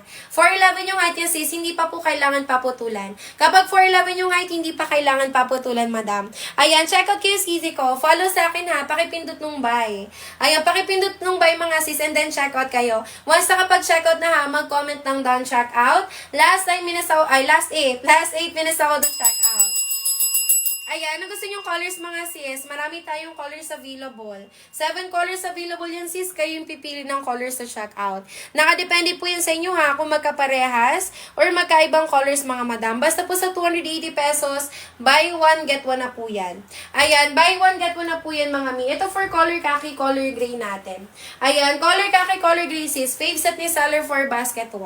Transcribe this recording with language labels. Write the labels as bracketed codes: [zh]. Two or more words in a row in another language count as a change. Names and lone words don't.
[tl] 4'11" yung height niya, sis, hindi pa po kailangan paputulan. Kapag 4'11" yung height, hindi pa kailangan paputulan, madam. Ayan, [en] check out [tl] kayo CZ ko. Follow sa akin ha. Pakipindot nung buy. Ayan, pakipindot nung buy, mga sis, [en] and then check out [tl] kayo. Once nakapag-check out na ha, mag-comment ng [en] down check out. Last 8 minutes [tl] ako doon [en] check out. [tl] Ayan, gusto nyo colors, mga sis? Marami tayong [en] colors available. 7 colors available [tl] yan, sis. Kayo yung pipili ng colors sa checkout. Nakadepende po yan sa inyo, ha, kung magkaparehas or magkaibang colors, mga madam. Basta po sa 280 pesos, [en] buy one, get one [tl] na po yan. Ayan, [en] buy one, get one [tl] na po yan, mga mi. Ito [en] for color khaki, color gray [tl] natin. [en] Ayan, color khaki, color gray, sis. Fave set ni seller for basket 1.